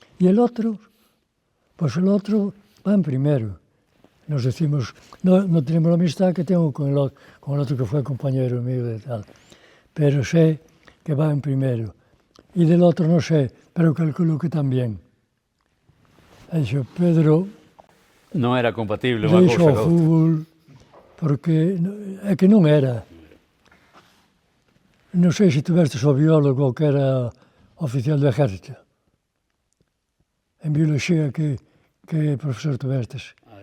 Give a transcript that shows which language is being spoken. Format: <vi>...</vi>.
<es>E el outro, pois el outro va en primero. Nos decimos, no tenemos a amistad que tengo con el otro que foi compañero mío de tal. Pero sé que va en primero.</es> <gl>E del outro non sei, pero calculo que tamén. E dixo, Pedro, non era compatible unha cousa deixo o fútbol, porque é que non era. Non sei se tivestes o biólogo que era oficial do exército. En biología, que profesor tivestes?</gl>